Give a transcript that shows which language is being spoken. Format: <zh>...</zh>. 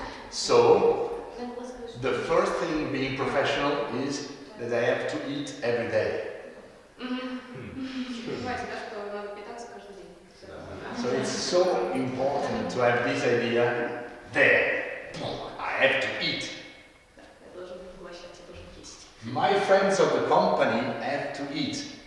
<en>So, the first thing being professional is that I have to eat every day.</en> <ru>Понимаете, да, что надо питаться каждый день.</ru> <en>So it's so important to have this idea there. I have to eat.</en> <ru>Я должен поглощать, я должен есть.</ru> <en>My friends of the company have to eat.</en>